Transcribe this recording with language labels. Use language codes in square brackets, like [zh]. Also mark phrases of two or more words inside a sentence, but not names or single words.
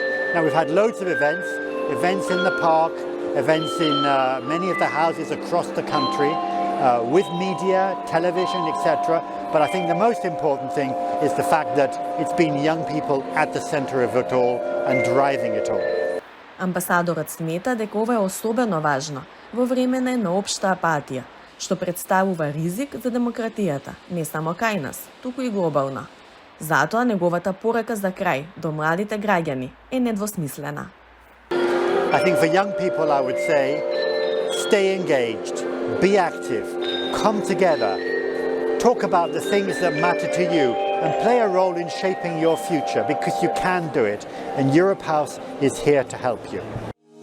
[en] Now we've had loads of events in the park, events in many of the houses across the country, with media, television, etc. But I think the most important thing is the fact that it's been young people at the center of it all and driving it all. [mk] Амбасадорот смета дека ова е особено важно во време на една општа апатија, што представува ризик за демократијата, не само кај нас, туку и глобално. Затоа неговата порака за крај до младите граѓани е недвосмислена. [en] I think for young people I would say, stay engaged, be active, come together, talk about the things that matter to you and play a role in shaping your future because you can do it and Europe House is here to help you.